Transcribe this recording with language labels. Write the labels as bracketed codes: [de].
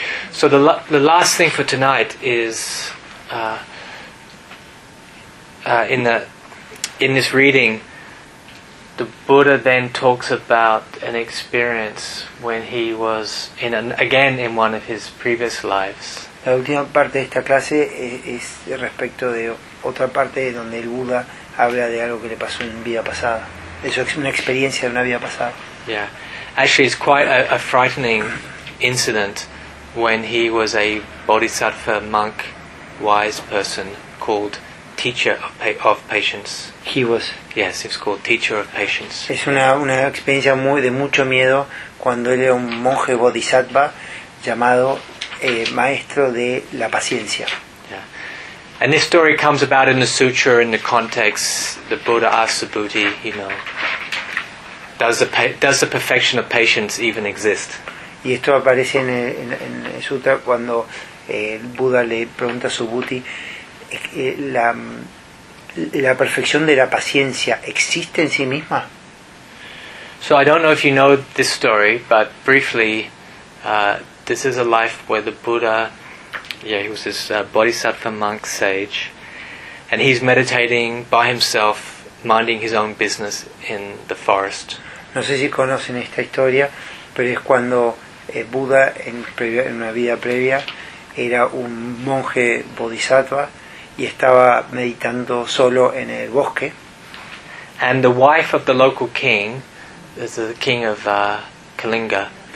[en] So the last thing for tonight is in this reading, the Buddha then talks about an experience when he was in one of his previous lives. [es] La última parte de esta clase es respecto de otra parte donde el Buda habla de algo que le pasó en vida pasada. Es una experiencia de una vida pasada. [en] Yeah, actually, it's quite a frightening incident when he was a bodhisattva monk, wise person called Teacher of Patience. He was. Yes, it's called Teacher of Patience. [es] Es una experiencia muy de mucho miedo cuando él era un monje bodhisattva llamado Maestro de la Paciencia. [en] And this story comes about in the sutra in the context the Buddha asks the Bodhi, you know, does the perfection of patience even exist? [es] Y esto aparece en el sutra cuando el Buda le pregunta a su Bodhi, la perfección de la paciencia existe en sí misma. [en] So I don't know if you know this story, but briefly, this is a life where the Buddha. Yeah, he was this bodhisattva monk sage, and he's meditating by himself, minding his own business in the forest. [es] No sé si conocen esta historia, pero es cuando Buda en una vida previa era un monje bodhisattva y estaba meditando solo en el bosque. [en] And the wife of the local king is the king of Kalinga.